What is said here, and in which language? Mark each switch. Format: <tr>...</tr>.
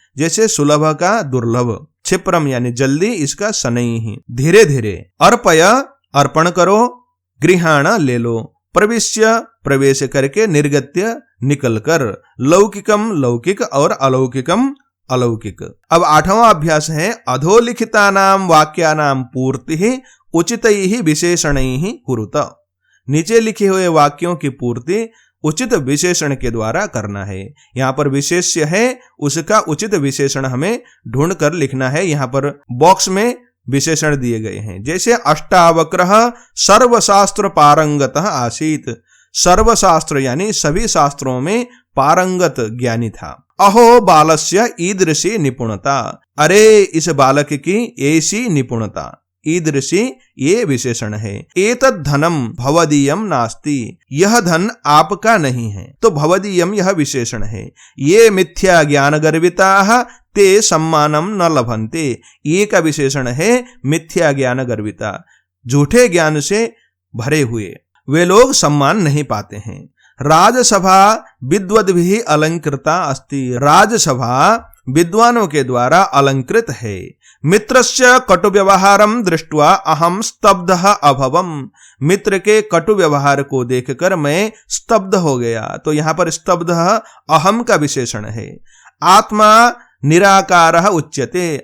<hi>जैसे सुलभ का दुर्लभ, क्षिप्रम यानी जल्दी, इसका शनैः। धीरे धीरे। अर्पय, अर्पण करो। गृहाण, ले लो। प्रविश्य, प्रवेश करके। निर्गत्य, निकल कर। लौकिकम, लौकिक, और अलौकिकम, अलौकिक। अब आठवां अभ्यास है।</hi> <sa>अधोलिखितानां वाक्यानां पूर्तिः उचितैः विशेषणैः कुरुत।</sa> <hi>नीचे लिखे हुए वाक्यों की पूर्ति उचित विशेषण के द्वारा करना है। यहाँ पर विशेष्य है, उसका उचित विशेषण हमें ढूंढ कर लिखना है। यहाँ पर बॉक्स में विशेषण दिए गए हैं। जैसे</hi> <sa>अष्टावक्रः सर्वशास्त्र पारंगतः आसीत।</sa> <hi>सर्वशास्त्र यानी सभी शास्त्रों में पारंगत ज्ञानी था।</hi> <sa>अहो बालस्य ईदृशी निपुणता।</sa> <hi>अरे इस बालक की ऐसी निपुणता। ईदृशी ये विशेषण है।</hi> <sa>एतद् धनम भवदीयम नास्ति।</sa> <hi>यह धन आपका नहीं है, तो भवदीयम यह विशेषण है।</hi> <sa>ये मिथ्या ज्ञान गर्विताः ते सम्मानम न लभन्ते।</sa> <hi>ये का विशेषण है मिथ्या ज्ञान गर्विता। झूठे ज्ञान से भरे हुए वे लोग सम्मान नहीं पाते हैं।</hi> <sa>राजसभा विद्वद्भिः अलंकृता अस्ति।</sa> <hi>राजसभा विद्वानों के द्वारा अलंकृत है।</hi> <sa>मित्रस्य कटु व्यवहारम दृष्ट्वा अहम स्तब्धः अभवम।</sa> <hi>मित्र के कटु व्यवहार को देखकर मैं स्तब्ध हो गया। तो यहाँ पर स्तब्धः अहम का विशेषण है।</hi> <sa>आत्मा निराकारः उच्यते।</sa>